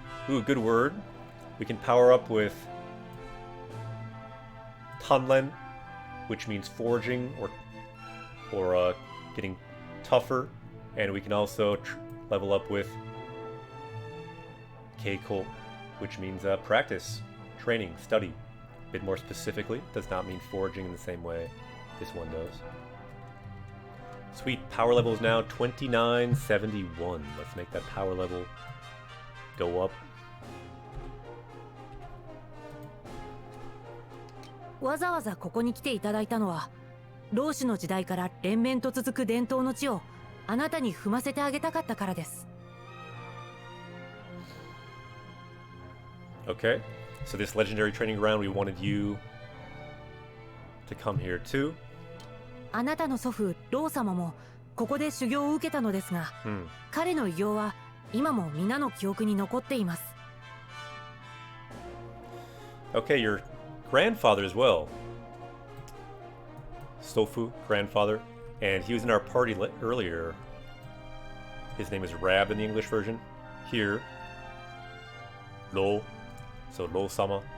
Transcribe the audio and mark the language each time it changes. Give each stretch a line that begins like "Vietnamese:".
English: Ooh, good word. We can power up with Tanren, which means forging or getting tougher, and we can also level up with Keiko, which means practice, training, study. A bit more specifically, does not mean forging in the same way this one does. Sweet, power level is now 2971. Let's make that power level go up.
Japanese: わざわざここに来ていただいたのは、老子の時代から連綿と続く伝統の地をあなたに踏ませてあげたかったからです。
English: Okay, so this legendary training ground, we wanted you to come here too.
Japanese: あなたの祖父、老様もここで修行を受けたのですが、彼の偉業は今も皆の記憶に残っています。
English: Okay, your grandfather as well. Stofu, grandfather. And he was in our party earlier. His name is Rab in the English version. Here, Lo. So Lo-sama.